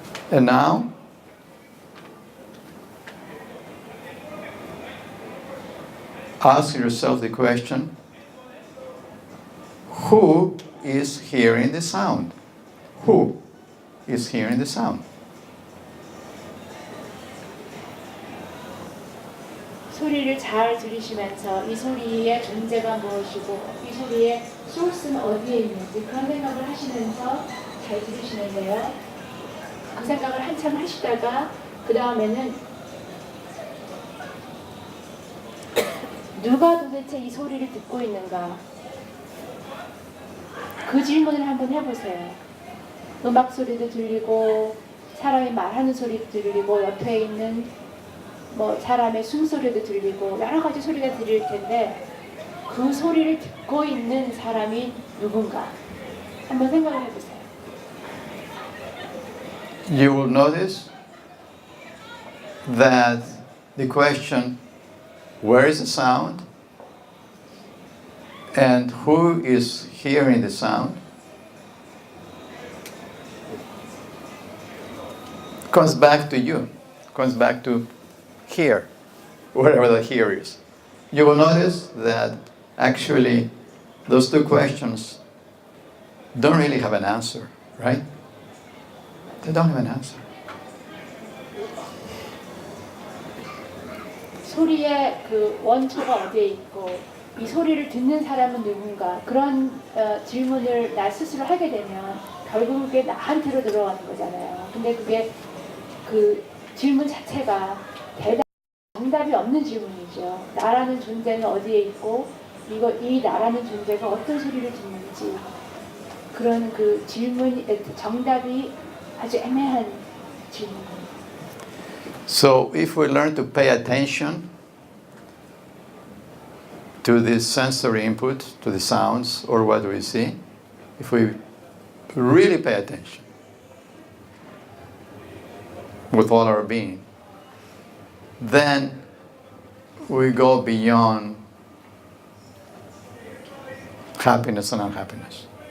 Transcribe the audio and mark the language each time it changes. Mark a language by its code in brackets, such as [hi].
[en] And now, ask yourself the question, who is hearing the sound? Who is hearing the sound? [ko] 소리를 잘 들으시면서 이 소리의 존재가 무엇이고 이 소리의 소스는 어디에 있는지 그런 생각을 하시면서 잘 들으시는데요. 그 생각을 한참 하시다가 그 다음에는 누가 도대체 이 소리를 듣고 있는가? 그 질문을 한번 해보세요. 음악 소리도 들리고 사람이 말하는 소리도 들리고 옆에 있는 사람의 숨소리도 들리고 여러 가지 소리가 들릴 텐데 그 소리를 듣고 있는 사람이 누군가 한번 생각을 해보세요. [en] You will notice that the question, where is the sound? And who is hearing the sound? Comes back to you, comes back to here, wherever the here is. You will notice that actually those two questions don't really have an answer, right? They don't have an answer. [ko] 소리의 그 원초가 어디에 있고 이 소리를 듣는 사람은 누군가 그런 질문을 나 스스로 하게 되면 결국 그게 나한테로 들어가는 거잖아요. 근데 그게 그 질문 자체가 정답이 없는 질문이죠. 나라는 존재는 어디에 있고 이 나라는 존재가 어떤 소리를 듣는지 그런 그 질문 정답이 아주 애매한 질문입니다. [en] So if we learn to pay attention to this sensory input, to the sounds or what we see, if we really pay attention with all our being, then we go beyond happiness and unhappiness.